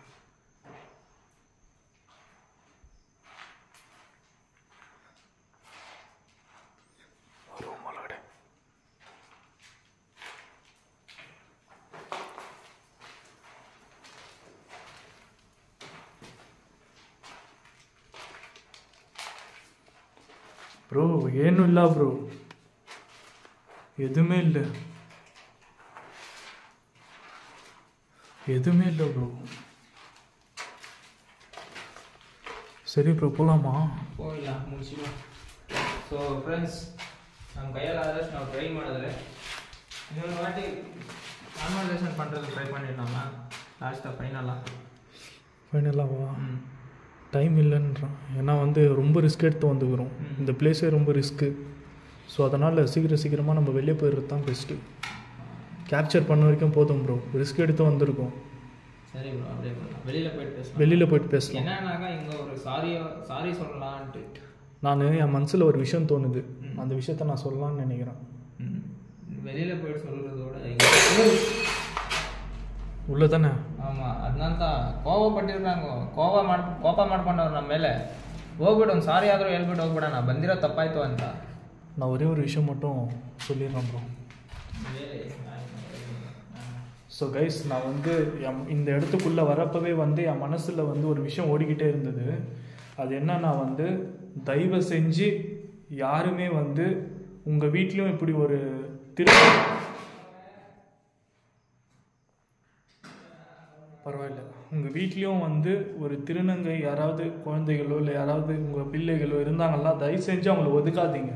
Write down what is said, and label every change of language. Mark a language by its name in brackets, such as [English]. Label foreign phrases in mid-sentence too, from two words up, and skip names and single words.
[Kannada] ರೂಮ್ ಒಳಗಡೆ [Tamil] ப்ரோ ஏனும் இல்லை ப்ரோ, எதுவுமே இல்லை ப்ரோ. சரி ப்ரோ, போகலாமா? போயிடலாம், முடிச்சிடும். ஸோ [Kannada] ಫ್ರೆಂಡ್ಸ್, ನಮ್ಮ ಕೈಯಲ್ಲಿ ಆದಷ್ಟು ನಾವು ಟ್ರೈ ಮಾಡಿದ್ರೆ [Tamil] இன்னொரு வாட்டி கான்வர்சேஷன் பண்ணுறது ட்ரை பண்ணிடலாமா? லாஸ்ட்டாக ஃபைனலாவா? டைம் இல்லைன்றான். ஏன்னா வந்து ரொம்ப ரிஸ்க் எடுத்து வந்துக்கிறோம். இந்த பிளேஸே ரொம்ப ரிஸ்க்கு. ஸோ அதனால் சீக்கிரமாக நம்ம வெளியே போயிடுறது தான் பெஸ்ட்டு. கேப்சர் பண்ண வரைக்கும் போதும் ப்ரோ, ரிஸ்க் எடுத்து வந்திருக்கோம். சரி ப்ரோ, அப்படியே பண்ணலாம். வெளியில் போயிட்டு பேசலாம். என்னன்னாக்கா இங்கே ஒரு சாரி சொல்லலான்ட்டு நான் என் மனசில் ஒரு விஷயம் தோணுது. அந்த விஷயத்த நான் சொல்லலான்னு நினைக்கிறேன். வெளியில போயிட்டு சொல்றதோட உள்ள தானே. ஆமாம், அதனால தான் [Kannada] ಕೋಪಪಟ್ಟಿರ್ರಂಗ ಕೋಪ ಮಾಡ್ಕೊಂಡವ್ರು ನಮ್ಮ ಮೇಲೆ. ಹೋಗ್ಬಿಟ್ಟು ಒಂದು ಸಾರಿ ಆದರೂ ಹೇಳ್ಬಿಟ್ಟು ಹೋಗ್ಬಿಡ, ನಾ ಬಂದಿರೋ ತಪ್ಪಾಯ್ತು ಅಂತ. [Tamil] நான் ஒரே ஒரு விஷயம் மட்டும் சொல்லிடுறேன் ப்ரோ. ஸோ கைஸ், நான் வந்து இந்த இடத்துக்குள்ளே வரப்பவே வந்து என் மனசில் வந்து ஒரு விஷயம் ஓடிக்கிட்டே இருந்தது. அது என்னன்னா வந்து, தயவு செஞ்சு யாருமே வந்து உங்கள் வீட்லேயும் இப்படி ஒரு பரவாயில்ல, உங்கள் வீட்லேயும் வந்து ஒரு திருநங்கை யாராவது குழந்தைகளோ இல்லை யாராவது உங்கள் பிள்ளைகளோ இருந்தாங்கன்னா தயவு செஞ்சு அவங்கள ஒதுக்காதீங்க.